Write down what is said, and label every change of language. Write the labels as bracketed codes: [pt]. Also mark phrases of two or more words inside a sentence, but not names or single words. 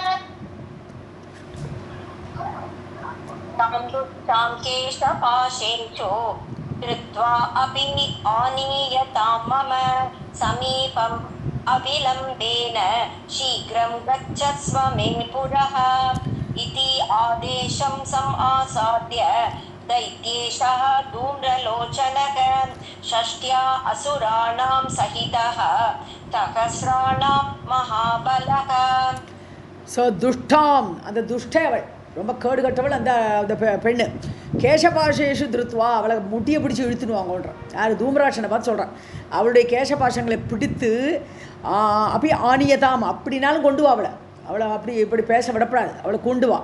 [sa] तां केशपाशेषु कृत्वा अपि आनीयतां मम समीपम् अविलम्बेन शीघ्रं गच्छस्व मे पुरः इति आदेशं समासाद्य दैत्येशः धूम्रलोचनः षष्ट्या असुराणां सहितः सहस्राणां महाबलः. [ta] ஸோ துஷ்டாம், அந்த துஷ்டவள், ரொம்ப கேடு கட்டவள் அந்த அந்த பெண்ணு. [sa] केशपाशेषु कृत्वा, [ta] அவளை முட்டியை பிடிச்சி இழுத்துனுவாங்கன்றான். யார்? தூம்ராட்சனை பார்த்து சொல்கிறான். அவளுடைய கேசபாஷங்களை பிடித்து அப்படி ஆணியதாம், அப்படின்னாலும் கொண்டு வா அவளை அப்படி இப்படி பேச விடப்படாது, அவளை கொண்டு வா.